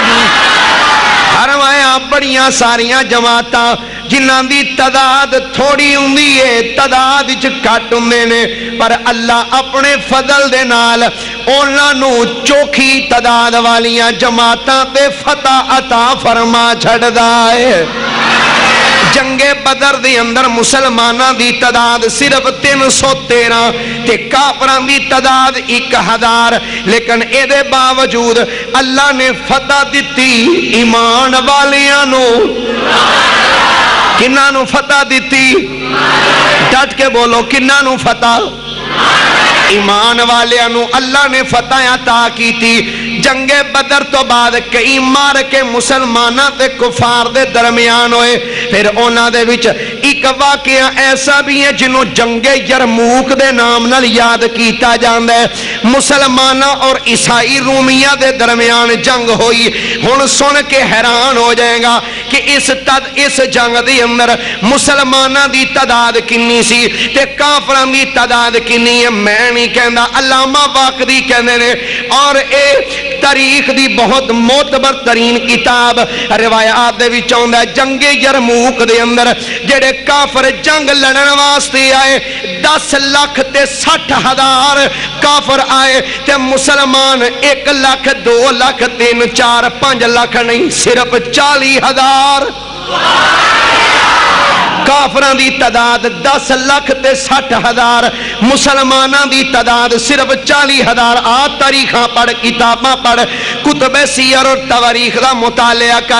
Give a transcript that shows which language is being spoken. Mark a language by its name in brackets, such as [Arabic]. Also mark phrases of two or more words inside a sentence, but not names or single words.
[Punjabi] فرمایا بڑیاں ساریاں جماعتاں جنہاں دی تعداد تھوڑی ہوندی ہے، تعداد وچ گھٹ ہوندے نے، پر اللہ اپنے فضل دے نال انہاں نو چوکھی تعداد والیاں جماعتاں تے فتح عطا فرما چھڑدا ہے۔ جنگ بدر دی اندر مسلمانہ دی تعداد صرف 313 تے کافران دی تعداد 1000، لیکن اے دے باوجود اللہ نے فتح دیتی ایمان والیاں نو۔ کنہ نو فتح دیتی؟ ڈٹ کے بولو، کنہ نو فتح؟ ایمان والیاں نو اللہ نے فتح عطا کی تھی۔ جنگ بدر تو بعد کئی مار کے مسلمانوں تے کفار دے درمیان ہوئے. پھر انہاں دے وچ ایک واقعہ ایسا بھی ہے جنوں جنگ یرموک دے نام نال یاد کیتا جاندا ہے. مسلمانوں اور عیسائی رومیاں دے درمیان جنگ ہوئی. ہن سن کے حیران ہو جائے گا کہ اس جنگ دے اندر مسلمانوں دی تعداد کنی سی تے کافراں دی تعداد کنی ہے. میں نہیں کہندا، علامہ واقعی کہندے نے، اور اے تاریخ دی بہت معتبر ترین کتاب روایات دے وچ آوندا ہے جنگ یرموک دے اندر جڑے کافر جنگ لڑن واسطے آئے 10 لاکھ تے 60,000 کافر آئے تے مسلمان 1 لاکھ 2 لاکھ 3 4 5 لاکھ نہیں، صرف 40,000 کافران دی تعداد 10 لاکھ تے 60,000 مسلمانوں دی تعداد صرف 40,000. آ تاریخاں پڑھ، کتاباں پڑھ، کتب سیر اور تواریخ دا مطالعہ کر.